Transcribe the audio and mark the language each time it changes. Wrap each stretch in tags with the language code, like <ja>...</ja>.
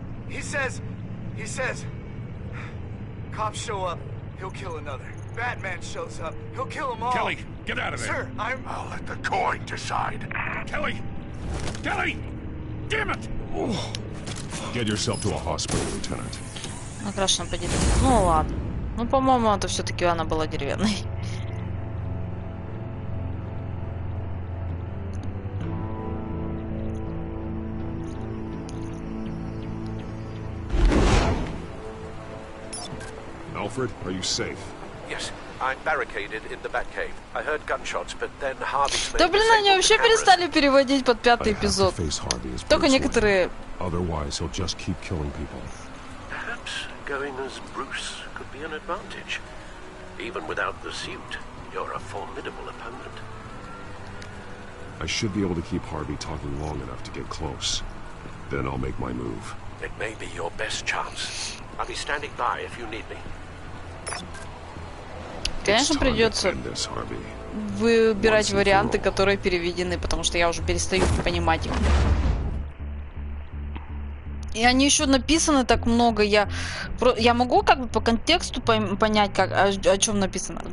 <en>He says, cops show up, he'll kill another. Batman shows up, he'll kill them all. Kelly, get out of there. Sir, I'll let the coin decide. Kelly! Kelly! Damn it! Get yourself to a hospital, Lieutenant.</en> <ru>Накрашена по дереву. Ну ладно. Ну, по-моему, это все-таки она была деревянной.</ru> <en>Alfred, are you safe? Yes, I'm barricaded in the Batcave. I heard gunshots, but then Harvey's</en> <ru>Да блин, они вообще перестали переводить под 5-й эпизод. Только некоторые.</ru> <en>Otherwise, he'll just keep killing people. Perhaps going as Bruce could be an advantage. Even without the suit, you're a formidable opponent. I should be able to keep Harvey talking long enough to get close. Then I'll make my move. It may be your best chance. I'll be standing by if you need me.</en> <ru>Конечно, придется выбирать варианты, которые переведены, потому что я уже перестаю понимать их. И они еще написаны так много. Я могу как бы по контексту понять, как, о чем написано.</ru>